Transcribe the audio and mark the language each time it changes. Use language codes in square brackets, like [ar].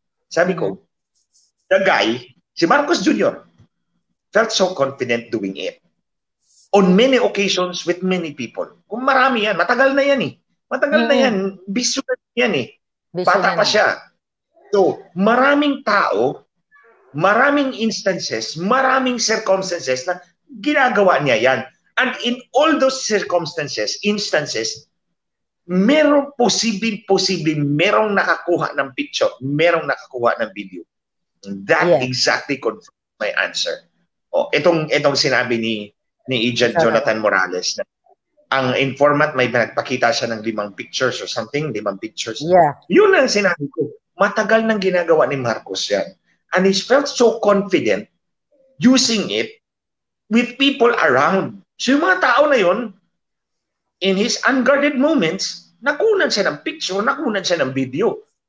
[tl] Sabi ko, [en] the guy, si Marcos Jr., felt so confident doing it. On many occasions with many people. [tl] Kung marami yan, matagal na yan Matagal na yan. Bisyo na yan Bata pa siya. So, maraming tao, maraming instances, maraming circumstances na ginagawa niya yan. [en] And in all those instances, [tl] merong posibleng merong nakakuha ng picture, merong nakakuha ng video. [en] That exactly confirms my answer. [tl] Itong sinabi ni Agent Jonathan Morales na ang informant may nagpakita siya ng [en] 5 pictures or something, [tl] 5 pictures. [en] Yeah. [tl] Yun ang sinabi ko. Matagal nang ginagawa ni Marcos yan. [en] And he felt so confident using it with people around. [tl] So yung mga tao na yun, [en] in his unguarded moments, [tl] nakunan siya ng picture, nakunan siya ng video.